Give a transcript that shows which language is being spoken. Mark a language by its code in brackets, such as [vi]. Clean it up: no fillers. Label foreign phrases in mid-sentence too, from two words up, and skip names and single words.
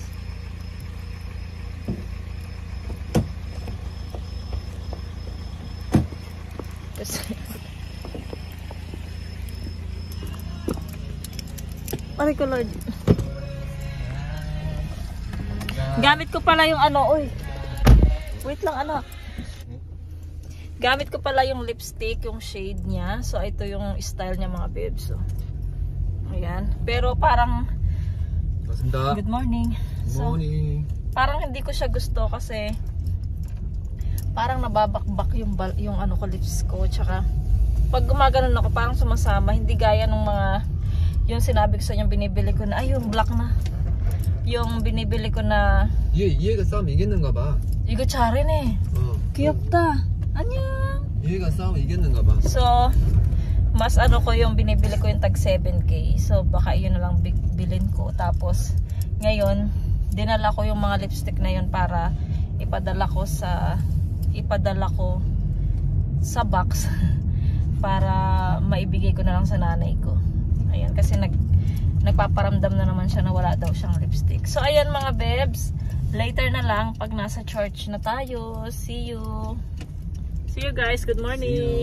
[tl] Kasi aray ko Lord. Gamit ko pala yung uy. Wait lang Gamit ko pala yung lipstick, yung shade niya. So ito yung style niya mga bebs. So, ayan. Pero parang [en] good morning. Good morning. [tl] So, parang hindi ko siya gusto kasi parang nababakbak yung ko lips ko. Tsaka pag gumaganon ako parang sumasama. Hindi gaya ng mga yung sinabi ko sa inyo, binibili ko na, ay yung black na. Yung binibili ko na, [ko] 얘가 싸우면 이겼는가 봐. 이거 잘해네. 귀엽다. 안녕. 얘가 싸우면 이겼는가 봐. [tl] So, mas ano ko yung binibili ko yung tag 7K. So, baka yun na lang bilhin ko. Tapos, ngayon, dinala ko yung mga lipstick na yun para ipadala ko sa box para maibigay ko na lang sa nanay ko. Ayan, kasi nagpaparamdam na naman siya na wala daw siyang lipstick. So, ayan mga bebs. Later na lang pag nasa church na tayo. [en] See you. See you guys. Good morning.